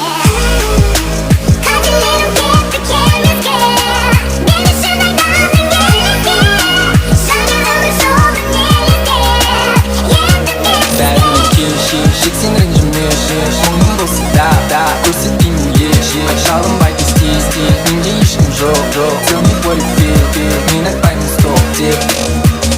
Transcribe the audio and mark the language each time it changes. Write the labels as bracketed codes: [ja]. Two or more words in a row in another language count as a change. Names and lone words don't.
[kk] Қателерім кетті келмеске, мен үшін айдадың елеске. Жаңа жолын елестеп, енді бәріне келші, сен ренжімеші. Мұңым болса да көрсетпеймін еші. Жалынбайды істей, менде ешкім жоқ. [en] Tell me what you feel, [kk] мен айтпаймын стоп деп.